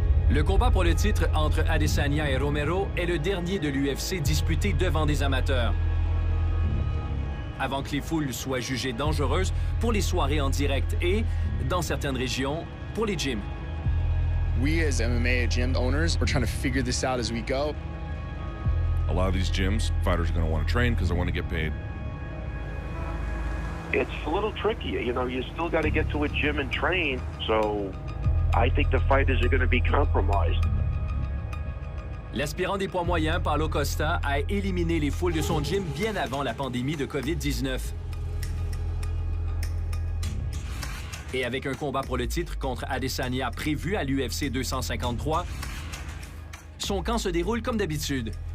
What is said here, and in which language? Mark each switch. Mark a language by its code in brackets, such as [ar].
[fr] Le combat pour le titre entre Adesanya et Romero est le dernier de l'UFC disputé devant des amateurs. Avant que les foules soient jugées dangereuses pour les soirées en direct et, dans certaines régions, pour les gyms. [en] We as MMA gym owners, we're trying to figure this out as we go. A lot of these gyms, fighters are going to want to train because they want to get paid. It's a little tricky. You know, you still got to get to a gym and train. So I think the fighters are going to be compromised. [fr] L'aspirant des poids moyens, Paulo Costa, a éliminé les foules de son gym bien avant la pandémie de COVID-19. Et avec un combat pour le titre contre Adesanya prévu à l'UFC 253, son camp se déroule comme d'habitude.